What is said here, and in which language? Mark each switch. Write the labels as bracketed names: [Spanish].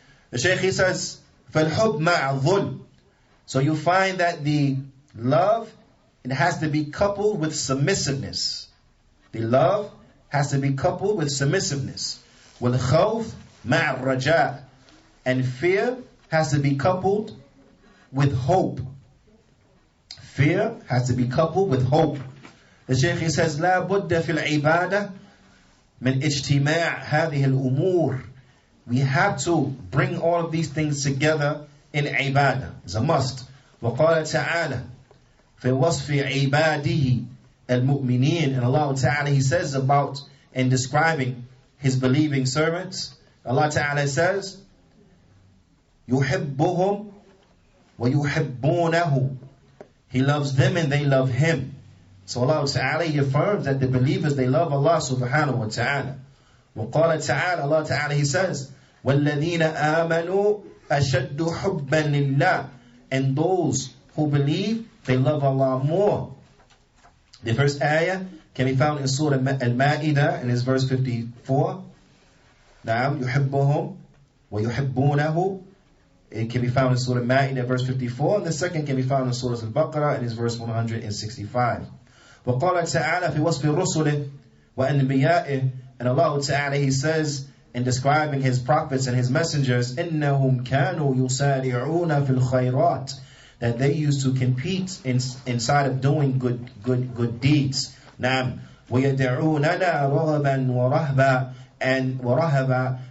[English] The Shaykh says, [Arabic] فَالْحُبْ مَعَ الظُّلْمِ. [English] So you find that the love, it has to be coupled with submissiveness. The love has to be coupled with submissiveness. [Arabic] وَالْخَوْفِ مَعَ الرَّجَاءِ. [English] And fear has to be coupled with hope. Fear has to be coupled with hope. The Shaykh says, [Arabic] لا بد في العبادة من اجتماع هذه الأمور. [English] We have to bring all of these things together in ibadah. It's a must. [Arabic] وقال تعالى في وصف عباده المؤمنين. [English] And Allah Ta'ala, He says about and describing His believing servants. Allah Ta'ala says, [Arabic] يحبهم ويحبونه. [English] He loves them and they love Him. So Allah Ta'ala, He affirms that the believers, they love Allah Subhanahu wa Ta'ala. [Arabic] وقال تعالى, [English] Allah Ta'ala, He says, [Arabic] وَالَّذِينَ آمَنُوا أَشَدُّ حُبًّا لِلَّهِ. [English] And those who believe, they love Allah more. The first ayah can be found in Surah Al-Ma'idah, and it's verse 54. [Arabic] نعم يحبهم ويحبونه. [English] It can be found in Surah Al-Ma'idah, verse 54. And the second can be found in Surah Al-Baqarah, and it's verse 165. [Arabic] وقال تعالى في وصف رسله وأنبيائه. [English] And Allah Ta'ala, He says in describing His prophets and His messengers, [Arabic] إِنَّهُمْ كَانُوا يُسَارِعُونَ فِي الْخَيْرَاتِ. [English] That they used to compete inside of doing good deeds. [Arabic] نعم وَيَدْعُونَنَا رَغَبًا وَرَهَبًا.